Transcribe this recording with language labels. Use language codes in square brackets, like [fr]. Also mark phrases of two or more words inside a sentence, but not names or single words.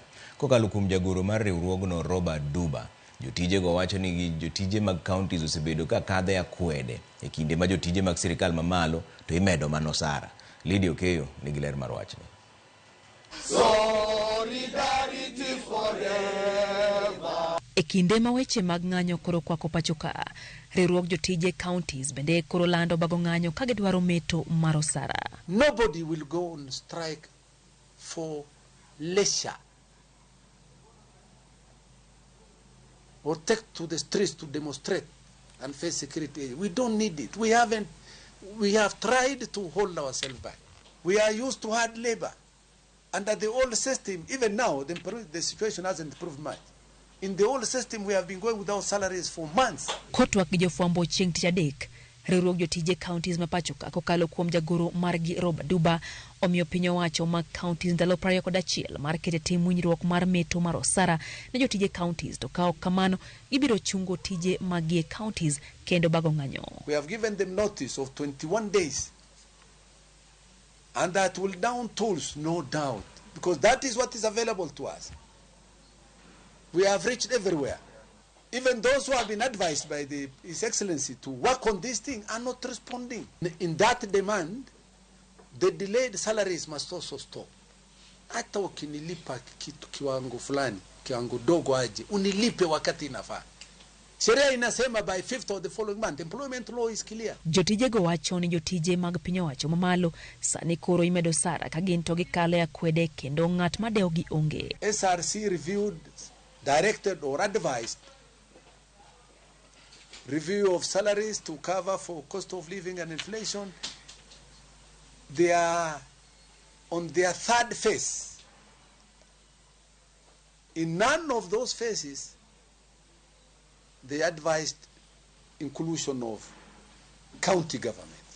[luo] Kokalo kuom jagoro mar riwruogno Robert Duba, jotije go wacho ni jotije mag counties osebedo ka kadhe akwede e kinde ma jotije mag sirikal mamalo to imedo manosara. Lydia Okeyo nigi ler mar wachni. [en] Solidarity forever. [luo] E kinde ma weche mag ng'anyo koro kwako pacho ka, riwruok jotije counties bende koro lando bago ng'anyo ka gidwaro meto mar osara. [en] Nobody will go on strike for leisure or take to the streets to demonstrate and face security. We don't need it. We have tried to hold ourselves back. We are used to hard labor. Under the old system, even now, the situation hasn't improved much. In the old system, we have been going without salaries for months. [luo] Kotwak gi jofwambo chieng' tich adek, riwruok jotije counties ma pachoka kokalo kuom jagoro margi Rob Duba omiyo piny owacho mag counties ndalo 21 mar kete tim winjruok mar meto mar osara ne jotije counties to kao kamano ibiro chungo tije magie counties kendo bago ng'anyo. [en] We have given them notice of 21 days. And that will down tools, no doubt, because that is what is available to us. We have reached everywhere. Even those who have been advised by His Excellency to work on this thing are not responding. In that demand, the delayed salaries must also stop. [sw] Hata ukinilipa kitu kiwango fulani, kiwango dogo aje, unilipe wakati inafaa. Sheria inasema [en] by 5th of the following month. Employment law is clear. [luo] Jotije go wacho ni jotije mag piny owacho mamalo sani koro imedo sara ka gin to gikalo ya kwede kendo ng'at madeo gi onge. [en] SRC reviewed, directed or advised review of salaries to cover for cost of living and inflation. They are on their third phase. In none of those phases, they advised inclusion of county governments.